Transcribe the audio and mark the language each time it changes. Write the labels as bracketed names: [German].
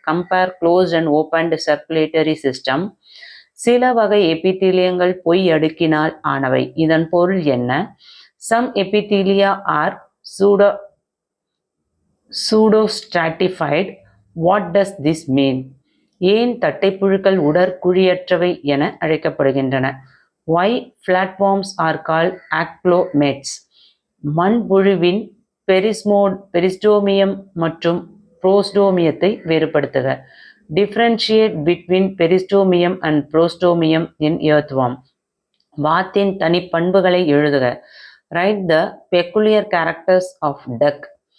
[English] Compare closed and opened circulatory system. [Tamil] சில வகை எபித்தீலியங்கள் பொய் அடுக்கினால் ஆனவை. இதன் பொருள் என்ன? [English] Some epithelia are pseudostratified. What does this mean? [Tamil] ஏன் தட்டைப்புழுக்கள் உடற்குழியற்றவை என அழைக்கப்படுகின்றன? [English] Why flatworms are called accolades? [Tamil] மண்புழுவின் பெரிஸ்டோமியம் மற்றும் புரோஸ்டோமியத்தை வேறுபடுத்துக. [English] Differentiate between peristomium and prostomium in earthworm. [Tamil] வாத்தின் தனிப்பண்புகளை எழுதுக. [English] Write the peculiar characters of duck.